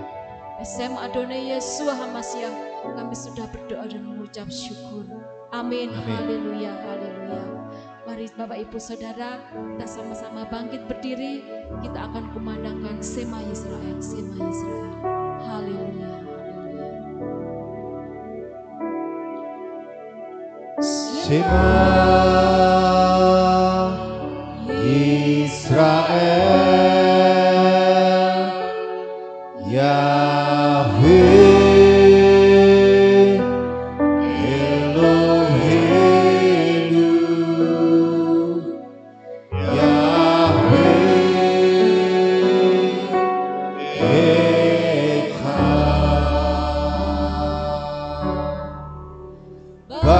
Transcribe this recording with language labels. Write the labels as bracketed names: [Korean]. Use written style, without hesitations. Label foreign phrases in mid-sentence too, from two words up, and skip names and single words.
[Hebrew] בשם אדוני ישוע המשיח, [Indonesian] kami sudah berdoa dan mengucap syukur. Amin. Amin. Haleluya, haleluya. Mari Bapak Ibu Saudara, kita sama-sama bangkit berdiri. Kita akan kumandangkan Sema Yisrael, Sema Yisrael. Haleluya, haleluya. [Hebrew] Shema ישראל, יהוה אלוהינו, יהוה אחד.